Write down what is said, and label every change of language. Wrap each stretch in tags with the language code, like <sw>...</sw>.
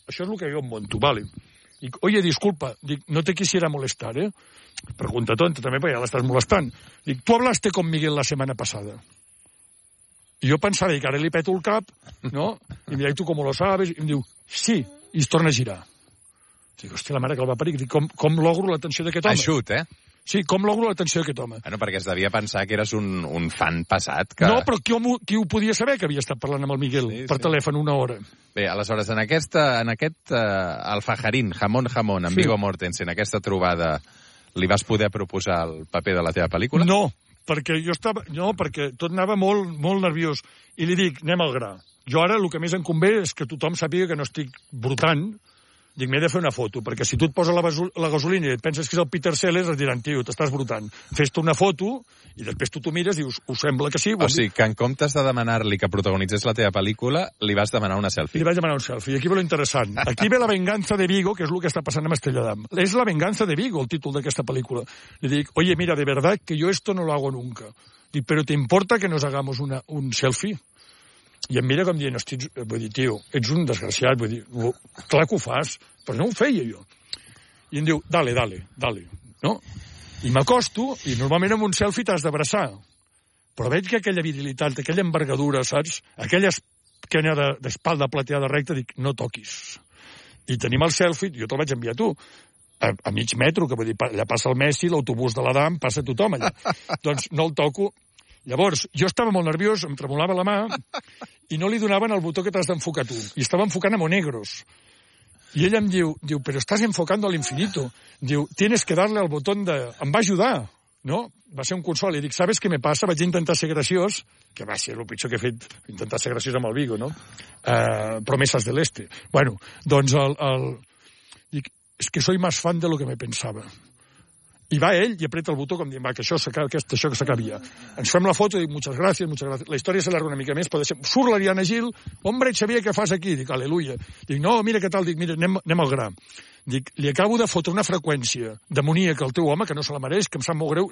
<ca>Això és el que jo em monto, vale. Dic,</ca> <es>oye, disculpa, dic, no te quisiera molestar, eh?</es> <ca>Pregunta tonta, també, perquè ja l'estàs molestant. Dic,</ca> <es>tu hablaste con Miguel</es> <ca>la setmana passada. I jo pensava, i que ara li peto el cap, no? I em deia, tu com ho sabes? I em diu, sí, i es torna a girar. Dic, hòstia, la mare que el va parir. Dic, com logro l'atenció d'aquest home? Aixut, eh? Sí, com logro l'atenció d'aquest home? Bueno, perquè es devia pensar que eres un fan passat. Que... No, però qui ho podia saber que havia estat parlant amb el Miguel per telèfon una hora? Bé, aleshores, en aquest alfajarín, jamón, amb sí. Viggo Mortensen, en aquesta trobada, li vas poder proposar el paper de la teva pel·lícula? No. Perquè jo estava... No, perquè tot anava molt, molt nerviós. I li dic, anem al gra. Jo ara el que més em convé és que tothom sàpiga que no estic brotant. Dic, m'he de fer una foto, perquè si tu et poses la gasolina i et penses que és el Peter Sellers, et diran, tio, t'estàs brotant. Fes-te una foto i després tu t'ho mires i us sembla que sí. O sigui, que en comptes de demanar-li que protagonitzés la teva pel·lícula, li vas demanar una selfie. Li vaig demanar un selfie. I aquí ve lo interessant. Aquí ve la venganza de Viggo, que és el que està passant amb Estrella Damm. És la venganza de Viggo, el títol d'aquesta pel·lícula. Li dic,</ca> <es>oye, mira, de verdad que yo esto no lo hago nunca. Dic, pero ¿te importa que nos hagamos un selfie?</es> <ca>I em mira com dient, hòstia, vull dir, tio, ets un desgraciat, vull dir, clar que ho fas, però no ho feia jo. I em diu, dale, no? I m'acosto, i normalment amb un selfie t'has d'abraçar. Però veig que aquella virilitat, aquella envergadura, saps? Aquella esquena d'espalda plateada recta, dic, no toquis. I tenim el selfie, jo te'l vaig enviar a tu, a mig metro, que vull dir, allà passa el Messi, l'autobús de l'Adam, passa tothom allà. Doncs no el toco. Llavors, jo estava molt nerviós, em tremolava la mà i no li donaven el botó que t'has d'enfocar tu. I estava enfocant a Monegros. I ell em diu, però estàs enfocando a l'infinito.</ca> <es>Diu, tienes que darle al botón de...</es> <ca>Em va ajudar, no? Va ser un consol. I dic,</ca> <es>¿sabes qué me pasa?</es> <ca>Vaig intentar ser graciós, que va ser el pitjor que he fet, intentar ser graciós amb el Viggo, no? Promeses de l'Este. Bueno, doncs el...</ca> <es>Dic, es que soy más fan de lo que me pensaba.</es> <ca>I va ell i apreta el botó com dient, va, que això que s'acabi ja. Ens fem la foto i dic,</ca> <es>muchas gracias.</es> <ca>La història s'allarga una mica més, però deixem... Surt l'Ariadna Gil, hombre, Xavier, què fas aquí? Dic, aleluia. Dic, no, mira què tal, dic, mira, anem al gra. Dic, li acabo de fotre una freqüència demoníaca al teu home, que no se la mereix, que em sap molt greu.</ca>